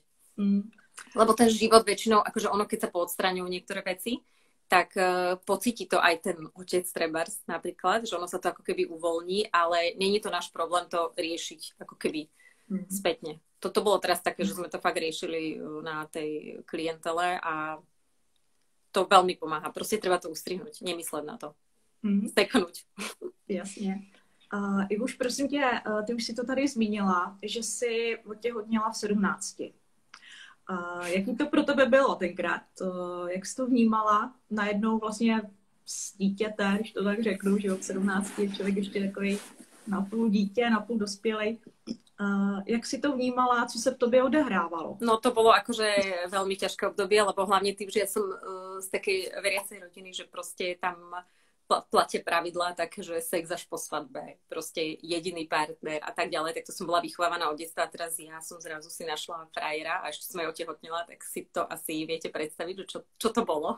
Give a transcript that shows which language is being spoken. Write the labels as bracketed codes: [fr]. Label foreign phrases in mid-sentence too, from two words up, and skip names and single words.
[sk] Lebo ten život väčšinou, akože ono, keď sa poodstraňujú niektoré veci, tak pocíti to aj ten otec trebárs napríklad, že ono sa to ako keby uvoľní, ale není to náš problém to riešiť ako keby spätne. Toto bolo teraz také, že sme to fakt riešili na tej klientele a to veľmi pomáha. Proste treba to ustrihnúť, nemysleť na to. Steknúť. Jasne. [cs] Ivuš, prosím tě, ty už si to tady zmínila, že jsi otěhotněla v 17. Jaký to pro tebe bylo tenkrát? Jak jsi to vnímala? Najednou vlastně z dítěte, když to tak řeknu, že od 17 je člověk ještě takový napůl dítě, napůl dospělej. Jak si to vnímala? Co se v tobě odehrávalo? [sk] No to bolo akože veľmi ťažké obdobie, lebo hlavne tým, že ja som z takej veriacej rodiny, že proste tam platia pravidlá také, že sex až po svadbe, proste jediný partner a tak ďalej, tak to som bola vychovávaná od detstva a teraz ja som zrazu si našla frajera a ešte som aj otehotnila, tak si to asi viete predstaviť, že čo to bolo.